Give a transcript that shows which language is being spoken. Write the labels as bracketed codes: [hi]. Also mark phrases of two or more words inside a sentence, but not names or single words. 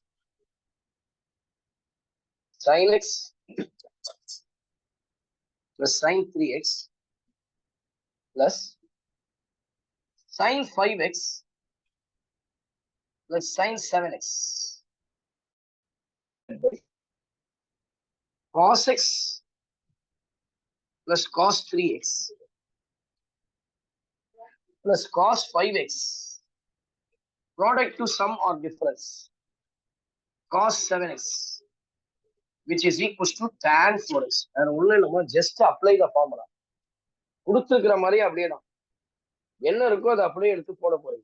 [en] sin x plus sin 3x plus sin 5x plus sin 7x cos x plus cos 3x plus cos 5x product to sum or difference cos 7x which is equals to tan 4x. And only நம்ம just apply the formula. [ta] கொடுத்துருக்கிற மாதிரி அப்படியே தான் என்ன இருக்கோ அதை அப்படியே எடுத்து போட போறீங்க.